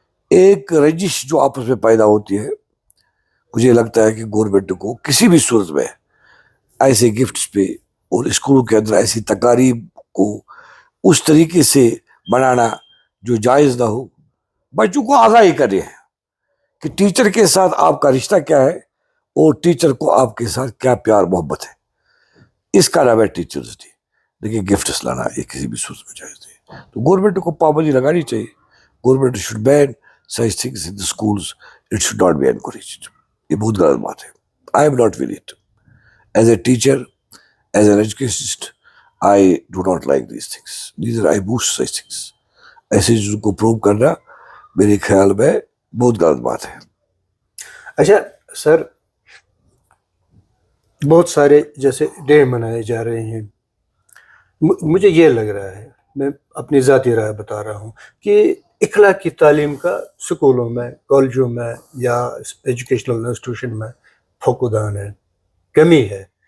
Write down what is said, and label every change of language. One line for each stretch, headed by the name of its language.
Urdu: ایک رنجش جو آپس میں پیدا ہوتی ہے، مجھے لگتا ہے کہ گورنمنٹ کو کسی بھی صورت میں ایسے گفٹس پہ اور اسکولوں کے اندر ایسی تقاریب کو اس طریقے سے بنانا جو جائز نہ ہو، بچوں کو آگاہی کرے کہ ٹیچر کے ساتھ آپ کا رشتہ کیا ہے اور ٹیچر کو آپ کے ساتھ کیا پیار محبت ہے. اس کا نام ہے ٹیچرز ڈے. لیکن گفٹس لانا یہ کسی بھی صورت میں جائز نہیں. تو گورنمنٹ کو پابندی لگانی چاہیے.
English: Government should ban such things in the schools. It should not be encouraged.
Urdu: یہ بہت غلط بات ہے.
English: I am not with it. As a teacher, as an educationist, I do not like these things. Neither I boost such things.
Urdu: ایسے چیزوں کو prove کرنا میرے خیال میں بہت غلط بات ہے. اچھا سر، بہت سارے جیسے ڈے منائے جا رہے ہیں، مجھے یہ لگ رہا ہے، میں اپنی ذاتی رائے بتا رہا ہوں کہ اخلاقی تعلیم کا سکولوں میں، کالجوں میں یا ایجوکیشنل انسٹیٹیوشن میں فقدان ہے، کمی ہے.